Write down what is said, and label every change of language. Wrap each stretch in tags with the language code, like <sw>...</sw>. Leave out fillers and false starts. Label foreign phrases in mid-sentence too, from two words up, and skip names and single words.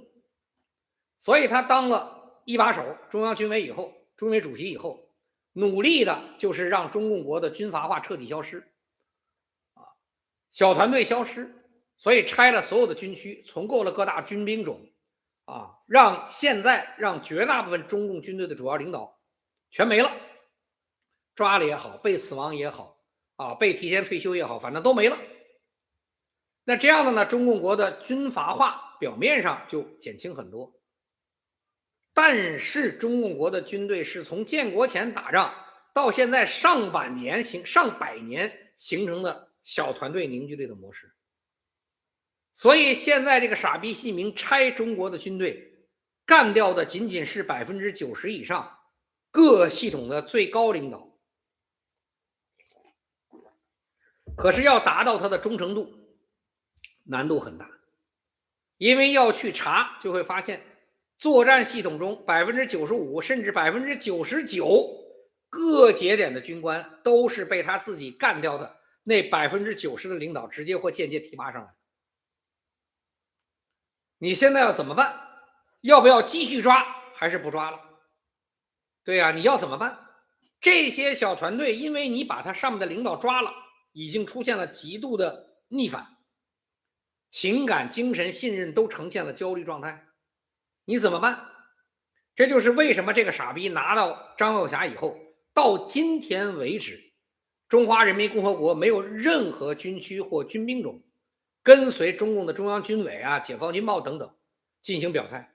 <zh>所以他當了一把手，中央軍委以後，中委主席以後，努力的就是讓中共國的軍閥化徹底消失，小团隊消失，所以拆了所有的軍區，重構了各大軍兵種，讓絕大部分中共軍隊的主要領導全沒了，抓了也好，被死亡也好，被提前退休也好，反正都沒了。那這樣的呢，中共國的軍閥化表面上就減輕很多。但是中共國的軍隊是從建國前打仗到現在上百年形成的小团隊凝聚力的模式。所以現在这個傻逼習近平拆中國的軍隊，幹掉的僅僅是90%以上各系統的最高領導。可是要達到他的忠誠度，難度很大，因為要去查就會發現作戰系統中95%甚至99%各節點的軍官都是被他自己幹掉的那90%的領導直接或間接提拔上來。你現在要怎麼辦？要不要繼續抓，還是不抓了？對呀，你要怎麼辦？這些小團隊因為你把他上面的領导抓了，已經出現了極度的逆反，情感、精神、信任都呈现了焦慮狀態。你怎麼辦？這就是為什麼這個傻逼拿到張耀俠以後，到今天為止，中華人民共和國沒有任何軍區或軍兵種跟隨中共的中央軍委啊、解放軍報等等進行表態。</zh>